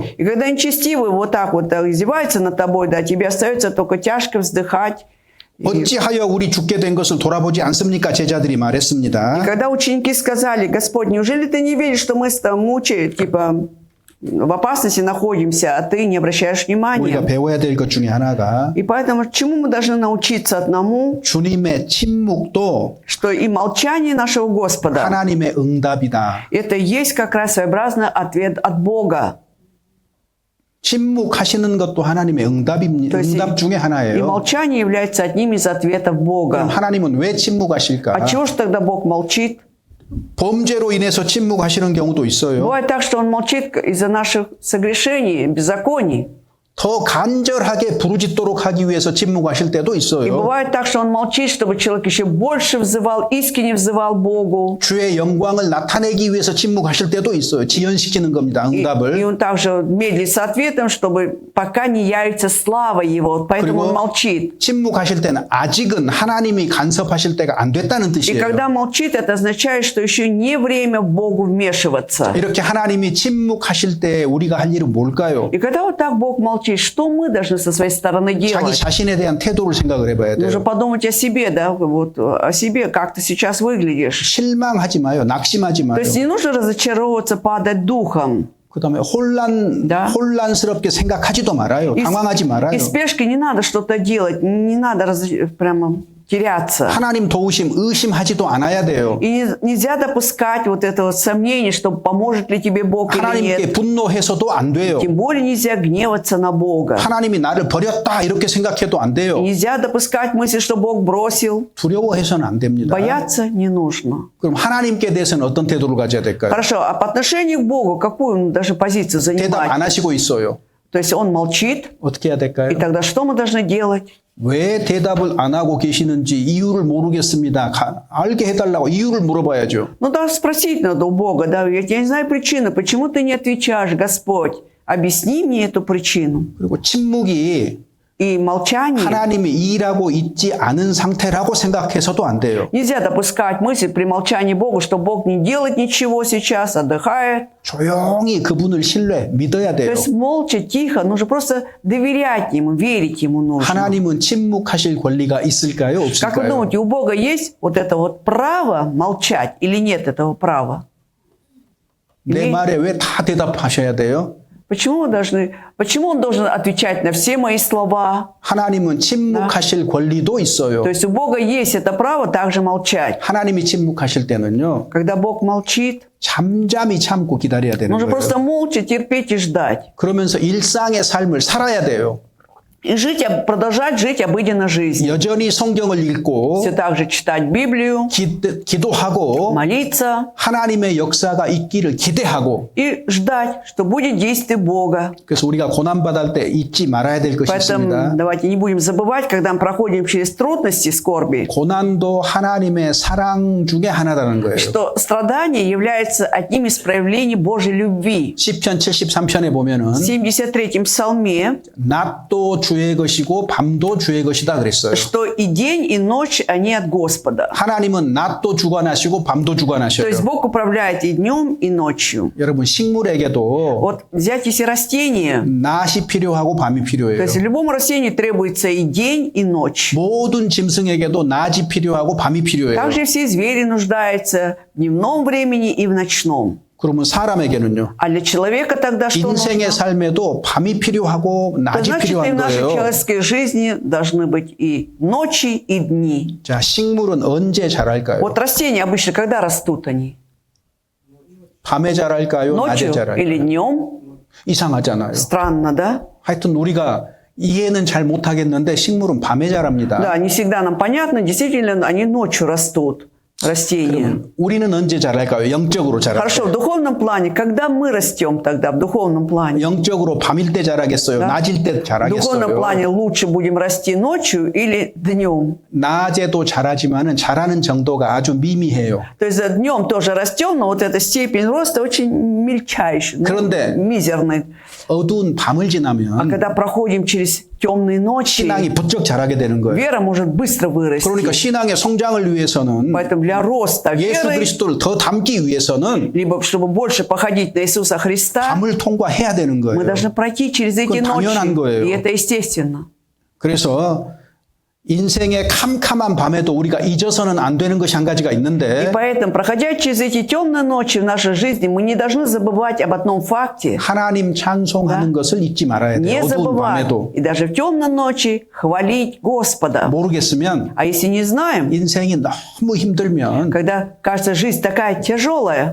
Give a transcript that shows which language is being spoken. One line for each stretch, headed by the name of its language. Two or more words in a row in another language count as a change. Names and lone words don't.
Russian: И когда нечестивый вот так вот издевается над тобой, да, тебе остается только тяжко вздыхать.
Korean: 어찌하여 우리 죽게 된 것을 돌아보지 않습니까? 제자들이
Russian: И
Korean: 말했습니다.
Russian: когда ученики сказали: Господь, неужели ты не видишь, что мы там мучаем, типа в опасности находимся, а ты не обращаешь
Korean: 우리가
Russian: внимания?
Korean: 배워야 될 것 중에 하나가
Russian: И поэтому чему мы должны научиться одному,
Korean: 주님의 침묵도
Russian: что и молчание нашего Господа
Korean: 하나님의 응답이다.
Russian: это есть как раз своеобразный ответ от Бога.
Korean: 침묵하시는 것도 하나님의 응답입니다.
Russian: То есть
Korean: 응답 중에
Russian: и
Korean: 하나예요.
Russian: молчание является одним из ответов
Korean: 그럼
Russian: Бога.
Korean: 하나님은 왜 침묵하실까?
Russian: А чего же тогда Бог молчит?
Korean: 범죄로 인해서 침묵하시는 경우도 있어요.
Russian: Бывает так, что Он молчит из-за наших согрешений, беззаконий.
Korean: 더 간절하게 부르짖도록 하기 위해서 침묵하실 때도
Russian: И
Korean: 있어요.
Russian: бывает так, что Он молчит, чтобы человек еще больше взывал, искренне взывал Богу.
Korean: 주의 영광을 나타내기 위해서 침묵하실 때도 있어요. 지연시키는 겁니다.
Russian: И
Korean: 응답을.
Russian: Он также медлит с ответом, чтобы пока не явится слава Его. Поэтому Он молчит.
Korean: 침묵하실 때는 아직은 하나님이 간섭하실 때가 안 됐다는
Russian: И
Korean: 뜻이에요.
Russian: когда молчит, это означает, что еще не время Богу вмешиваться.
Korean: 이렇게 하나님이 침묵하실 때 우리가 할 일은 뭘까요?
Russian: И когда вот так Бог молчит, что мы должны со своей стороны
Korean: 자기
Russian: делать?
Korean: 자신에 대한 태도를 생각을 해봐야
Russian: Нужно
Korean: 돼요.
Russian: подумать о себе, да, вот о себе, как ты сейчас выглядишь.
Korean: 실망하지 마요. 낙심하지
Russian: То
Korean: 마요.
Russian: есть не нужно разочаровываться, падать духом.
Korean: 그다음에
Russian: Да.
Korean: 혼란스럽게 생각하지도 말아요. 당황하지 말아요.
Russian: И спешкой не надо что-то делать, не надо прямо теряться.
Korean: 하나님 도우심 의심하지도 않아야 돼요.
Russian: И нельзя допускать вот это вот сомнение, что поможет ли тебе Бог или
Korean: 하나님께
Russian: нет.
Korean: 분노해서도 안 돼요.
Russian: Тем более нельзя гневаться на Бога.
Korean: 하나님이 나를 버렸다 이렇게 생각해도 안
Russian: И
Korean: 돼요.
Russian: нельзя допускать мысль, что Бог бросил.
Korean: 두려워해서는 안 됩니다.
Russian: Бояться не нужно.
Korean: 그럼 하나님께 대해서는 어떤 태도를 가져야 될까요?
Russian: Хорошо, а по отношению к Богу какую он даже позицию
Korean: 대답
Russian: занимать?
Korean: 안 하시고 있어요.
Russian: То есть он молчит,
Korean: 어떻게 해야
Russian: и
Korean: 될까요?
Russian: тогда что мы должны делать?
Korean: 왜 대답을 안 하고 계시는지 이유를 모르겠습니다. 알게 해달라고 이유를 물어봐야죠.
Russian: Ну, даже спросить надо у Бога, да, я не знаю причины, почему ты не отвечаешь, Господь? Объясни мне эту причину.
Korean: 그리고 침묵이
Russian: И молчание.
Korean: 하나님이 일하고 있지 않은 상태라고 생각해서도 안 돼요.
Russian: Нельзя допускать мысль при молчании Богу, что Бог не делает ничего сейчас, отдыхает.
Korean: 조용히 그분을 믿어야
Russian: То
Korean: 돼요.
Russian: есть молча, тихо, нужно просто доверять Ему, верить Ему нужно.
Korean: 하나님은 침묵하실 권리가 있을까요?
Russian: Как вы
Korean: 없을까요?
Russian: думаете, у Бога есть вот это вот право молчать или нет этого права?
Korean: 내 말에 왜 다 대답하셔야 돼요?
Russian: Почему Он должен отвечать на все мои слова?
Korean: 하나님은 침묵하실 권리도 있어요.
Russian: То есть у Бога есть это право также молчать.
Korean: 하나님이 침묵하실 때는요.
Russian: Когда Бог молчит,
Korean: 잠잠히 참고 기다려야 되는
Russian: нужно
Korean: 거예요.
Russian: просто молча терпеть и ждать.
Korean: 그러면서 일상의 삶을 살아야 돼요.
Russian: И продолжать жить обыденной жизнью.
Korean: 여전히 성경을 읽고
Russian: Все так же читать Библию,
Korean: 기도하고
Russian: молиться
Korean: 하나님의 역사가 있기를 기대하고
Russian: и ждать, что будет действие Бога.
Korean: 그래서 우리가 고난받을 때 잊지 말아야 될 것이
Russian: Поэтому
Korean: 있습니다.
Russian: давайте не будем забывать, когда мы проходим через трудности, скорби,
Korean: 고난도 하나님의 사랑 중에 하나라는 거예요.
Russian: что страдание является одним из проявлений Божьей любви.
Korean: 시편 73편에 보면은
Russian: В 73-м псалме,
Korean: 낮도 주의 것이고 밤도 주의 것이다 그랬어요.
Russian: что и день, и ночь, они от Господа.
Korean: 하나님은 낮도 주관하시고 밤도
Russian: То
Korean: 주관하셔요.
Russian: есть Бог управляет и днем, и ночью.
Korean: 여러분 식물에게도
Russian: Вот взять эти растения,
Korean: 낮이 필요하고 밤이
Russian: то
Korean: 필요해요.
Russian: есть любому растению требуется и день, и ночь.
Korean: 모든 짐승에게도 낮이 필요하고 밤이 필요해요.
Russian: Также все звери нуждаются в дневном времени и в ночном.
Korean: 그러면 사람에게는요.
Russian: А для человека тогда что
Korean: 인생의
Russian: нужно?
Korean: 삶에도 밤이 필요하고
Russian: То
Korean: 낮이
Russian: значит, и в
Korean: 필요한
Russian: нашей
Korean: 거예요.
Russian: человеческой жизни должны быть и ночи, и дни.
Korean: 자, 식물은 언제 자랄까요?
Russian: Вот растения обычно когда растут они?
Korean: 밤에 자랄까요? 낮에
Russian: Ночью или
Korean: 자랄까요?
Russian: днем?
Korean: 이상하잖아요.
Russian: Странно, да?
Korean: 하여튼 우리가 이해는 잘 못하겠는데 식물은 밤에 자랍니다.
Russian: Да, не всегда нам понятно. Действительно, они ночью растут. растения.
Korean: 그럼 우리는 언제 자랄까요? 영적으로 자랄까요?
Russian: Хорошо, в духовном плане, когда мы растем тогда, в духовном плане?
Korean: 영적으로 밤일 때 자라겠어요? 낮일 때
Russian: В духовном
Korean: 자라겠어요?
Russian: плане лучше будем расти ночью или днем?
Korean: 낮에도 자라지만은 자라는 정도가 아주 미미해요.
Russian: То есть днем тоже растем, но вот эта степень роста очень мельчайшая,
Korean: 그런데
Russian: мизерная.
Korean: 어두운 밤을
Russian: А
Korean: 지나면
Russian: когда проходим через темные ночи,
Korean: 신앙이 부쩍 자라게 되는 거예요.
Russian: вера может быстро вырасти.
Korean: 그러니까 신앙의 성장을 위해서는
Russian: Поэтому для роста
Korean: 예수
Russian: веры,
Korean: 그리스도를 더 닮기 위해서는
Russian: либо чтобы больше походить на Иисуса Христа,
Korean: 밤을 통과해야 되는
Russian: мы
Korean: 거예요.
Russian: должны пройти через эти
Korean: 그건 당연한 거예요.
Russian: ночи. И это естественно.
Korean: 그래서 인생의 캄캄한 밤에도 우리가 잊어서는 안 되는 것이 한 가지가
Russian: И
Korean: 있는데
Russian: поэтому, проходя через эти темные ночи в нашей жизни, мы не должны забывать об одном факте.
Korean: 하나님 찬송하는 것을 잊지 말아야 돼요.
Russian: Не
Korean: 어두운
Russian: забывать.
Korean: 밤에도.
Russian: И даже в темной ночи хвалить Господа.
Korean: 모르겠으면
Russian: А если не знаем,
Korean: 인생이 너무 힘들면
Russian: когда кажется жизнь такая тяжелая,